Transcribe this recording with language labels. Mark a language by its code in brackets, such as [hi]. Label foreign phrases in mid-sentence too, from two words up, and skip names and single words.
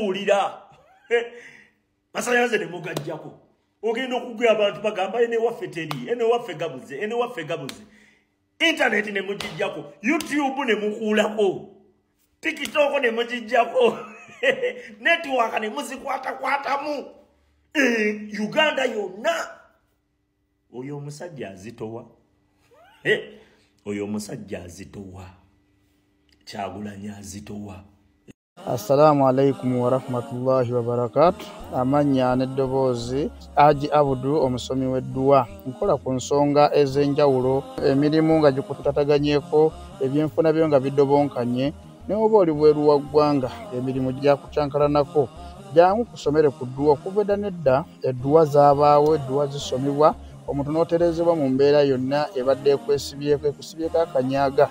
[lg] muwulira masannyalaze ne mugajjako ogenda okugwa abantu bagamba ene waffe teri ene waffe gabuze internet ne mugijjako YouTube ne mukuulako TikTok ne mugijjako network ne muzikwatakwatamu Uganda yonna oyo omusajja azitowa oyo omusajja azitowa Kyagulanyi azitowa. [ar] السلام عليكم ورحمة الله وبركاته. [lg] Amanya n'eddoboozi Haji Abudu omusomi w'edduwa. Nkola ku nsonga ez'enjawulo, emirimu nga gikutataganyeko, ebyenfuna byo nga bidobonkanye, ne oba oli bweru wa ggwanga emirimu gyakucankalanako. Jangu kusomere ku dduwa okuva edda nedda edduwa zaabaawo, edduwa zisomibwa, omuntu n'oterezebwa mu mbeera yonna ebadde ekusibyeko akanyaaga.